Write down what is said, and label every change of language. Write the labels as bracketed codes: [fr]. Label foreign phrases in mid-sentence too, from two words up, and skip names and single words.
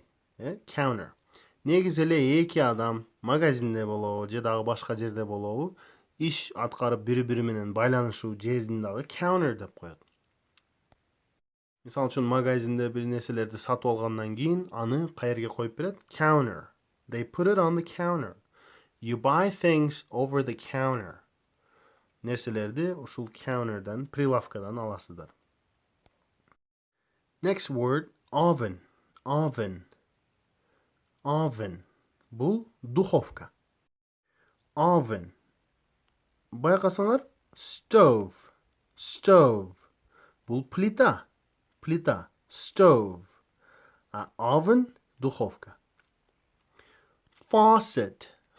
[ky] Counter. Негизи эле эки адам магазинде болобу, же дагы башка жерде болобу, иш аткарып бири-бири менен байланышуу жерин дагы counter деп коет. Мисал үчүн магазинде бир нерселерди сатып алгандан кийин аны каерге коюп берет? Counter. [en] They put it on the counter. You buy things over the counter. [ky] Нерселерди ушул counter'дан, прилавкадан аласыздар. [en] Next word, oven. [ky] Бул духовка. Oven. Байкасаңар, stove. Бул плита. Stove. А oven, духовка. Faucet.